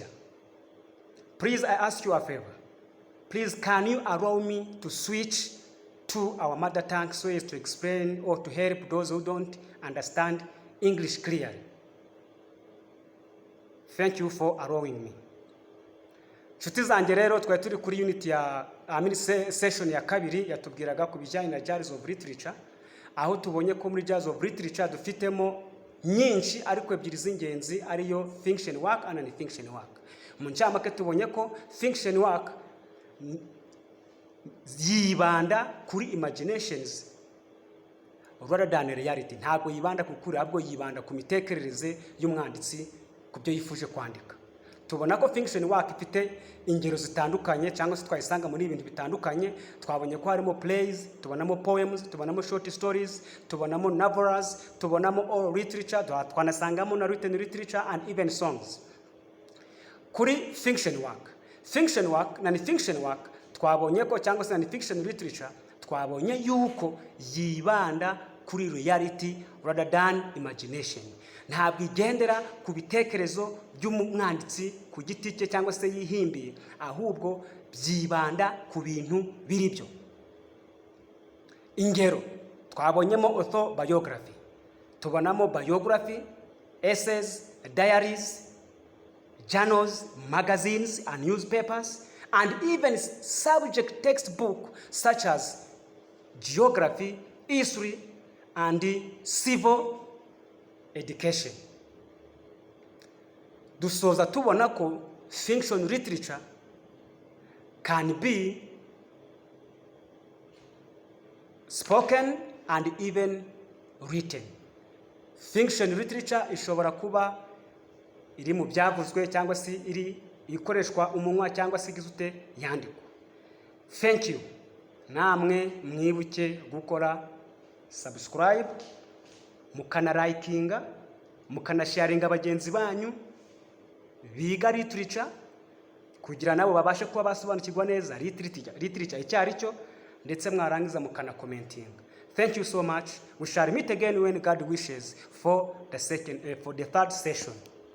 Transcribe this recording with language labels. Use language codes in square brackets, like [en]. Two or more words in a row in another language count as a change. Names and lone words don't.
[en] Please, I ask you a favor. Please, can you allow me to switch to our mother tongue so as to explain or to help those who don't understand English clearly? Thank you for allowing me. [rw] Nshuti zanjye rero twari turi kuri unit ya session ya kabiri yatubwiraga ku bijyanye na [en] genres of literature, [rw] aho tubonye ko muri [en] genres of literature [rw] dufitemo nyinshi ariko ebyiri z'ingenzi ariyo [en] fiction work and non-fiction work. [rw] Mu ncamake tubonye ko [en] fiction work [rw] yibanda kuri [en] imaginations rather than reality. [rw] Ntabwo yibanda ku kuri, ahubwo yibanda ku mitekerereze y'umwanditsi ku byo yifuje kwandika. Tubona ko [en] fiction work [rw] ifite ingero zitandukanye cyangwa se twayisanga muri ibintu bitandukanye. Twabonye ko harimo plays, tubonamo poems, tubonamo [en] short stories, [rw] tubonamo novels, tubonamo [en] oral literature, [rw] twanasangamo na [en] written literature and even songs. [rw] Kuri [en] fiction work [rw] na [en] non-fiction work [rw] twabonye ko, cyangwa se [en] non-fiction literature [rw] twabonye yuko yibanda kuri [en] reality rather than imagination. [rw] Ntabwo igendera ku bitekerezo by'umwanditsi ku giti cye cyangwa se yihimbiye, ahubwo byibanda ku bintu biri byo. Ingero twabonyemo [en] autobiography, tubonamo biography, essays, diaries, journals, magazines and newspapers, and even subject textbook such as geography, history, and civil education. [rw] Dusoza tubona ko [en] fiction literature can be spoken and even written. Fiction literature [rw] ishobora kuba iri mu byavuzwe cyangwa se iri ikoreshwa umunwa cyangwa se igizute yandikwa. [en] Thank you. [rw] Namwe mwibuke gukora subscribe, mukana likinga, mukana sharinga bagenzi banyu biga literature kugira nabo babashe kuba basobanukirwa neza literature icyari cyo, ndetse mwarangiza mukana commenting. [en] Thank you so much. We shall meet again when God wishes for the third session.